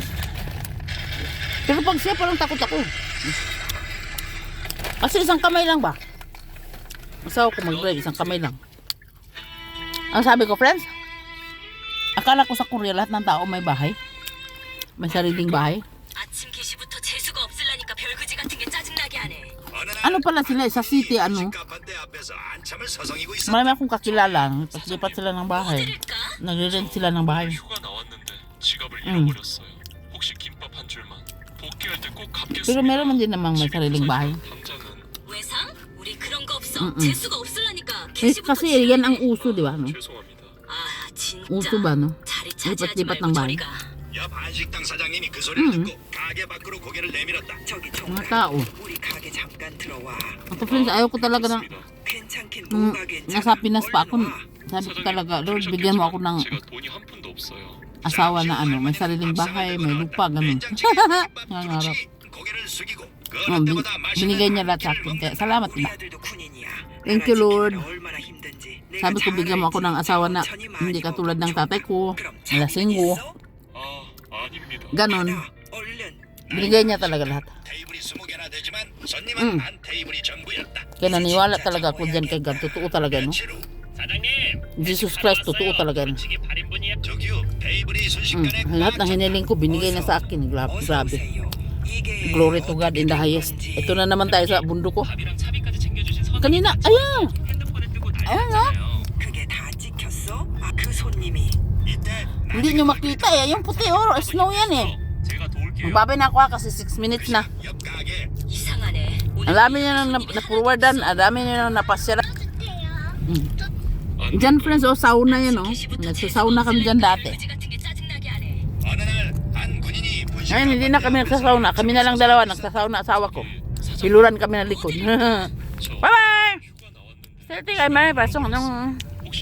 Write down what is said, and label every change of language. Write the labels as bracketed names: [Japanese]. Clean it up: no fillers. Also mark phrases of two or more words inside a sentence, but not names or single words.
[Filipino] Pero pag siya, parang takot ako. Kasi isang kamay lang ba? Masawa ko mag-drive, isang kamay lang. Ang sabi ko, friends, akala ko sa Korea lahat ng tao may bahay. May sariling bahay. [Korean] 아침 기시부터 재수가 없으려니까 별거지 같은 게 짜증나게 하네. [Filipino] Ano pala sila sa city, ano? Marami akong kakilala. Paglipat sila ng bahay. Nagre-rent sila ng bahay. [Korean] 휴가 나왔는데 지갑을 잃어버렸어요 혹시 김밥 한 줄만 복귀할 때 꼭 [Filipino] Pero [Korean] 갚겠습니다 [Filipino] meron man din namang may sariling bahay. [Korean] 당장은 외상? 우리 그런 거 없어. 재수가 없으려니까 [Filipino] Eh, [Korean] 기시부터 [Filipino] kasi yan ang uso, di ba? No? [Korean] 죄송합니다 아 진짜. [Filipino] Uso ba, no? [Korean] 자리 차지하지 [Filipino] lipat-lipat [Korean] 말고 [Filipino] ng bahay. [Korean] 저리 가. 야 반식당 사장님이 그 소리를 듣고 가게 밖으로 고개를 내밀었다. 저기 [Filipino] Mga [Korean] 정말 [Filipino] tao. [Korean] 우리 가게 잠깐 들어와. [Filipino] Ako, friends, ayaw ko talaga na [Korean] 괜찮긴 [Filipino] nung [Korean] 뭐가 괜찮아. [Filipino] nasa Pinas pa ako. [Korean] 얼른 와. [Filipino] Sabi ko talaga, Lord, bigyan mo ako ng [Korean] 제가 돈이 한 푼도 없어요 [Filipino] asawa na ano, may sariling bahay, may lupa, ganun. Nangarap. [Korean] 고개를 숙이고 [Filipino] Oh, binigay niya lahat sa akin. Kaya salamat [Korean] 우리 [Filipino] na. [Korean] 아들도 군인이야. [English] Thank you, Lord. [Korean] 얼마나 힘든지. 내가 [Filipino] Sabi ko, [Korean] 잘 [Filipino] bigyan mo ako ng [Korean] 알지. [Filipino] asawa na [Korean] 천이 [Filipino] hindi [Korean] 많이 [Filipino] katulad ng [Korean] 먹고 [Filipino] tatay ko. [Korean] 그럼 [Filipino] Lasinggo. [Korean] 있어? 아, 아닙니다. [Filipino] Ganon. [Korean] 나 얼른 [Filipino] Binigay niya talaga lahat. [Korean] 테이블이 20개나 되지만 손님은 응. 한 테이블이 전부였다. [Filipino] Kaya naniwala talaga ako dyan kay God. Totoo talaga, no? [Korean] 며칠 후 사장님. [Filipino] Jesus Christ, totoo talaga, no? [Korean] 음식이 8인분이에요. 저기요 테이블이 순식간에 [Filipino] Lahat ng hiniling ko, binigay niya sa akin. [Korean] 어서 [Filipino] Grabe. [Korean] 오세요. 이게 [English] Glory to God in the [Korean] 어떻게 된 [English] highest. [Korean] 건지. [Filipino] Ito na naman tayo sa bundok ko. [Korean] 밥이랑 차비까지 챙겨주신 선생님. [Filipino] Kanina, ayan! [Korean] 핸드폰에 뜨고 [Filipino] Ayan nga. [Korean] 난리났잖아요. 그게 다 찍혔어? 아, 그 손님이 이때 [Filipino] Hindi nyo makita eh. Yung puti, oh, snow yan eh. [Korean] 제가 도울게요. [Filipino] Magbabay na ako ha, kasi 6 minutes na. [Korean] 옆 가게 이상하네. [Filipino] Ang dami nyo nang na-forwardan, ang dami nyo nang napasyaran. Diyan friends, oh, sauna yan, oh. Nagsasauna kami dyan dati. [Korean] 별거지 같은 게 짜증나게 하네. 어느 날 한 군인이 분식 [Filipino] Ngayon, hindi na kami nagsasauna. Kami na lang dalawa, nagsasauna asawa ko. Siluran kami ng likod. Bye-bye! [Korean] 휴가 나왔는데 [Filipino] Sige, may pasok. Anong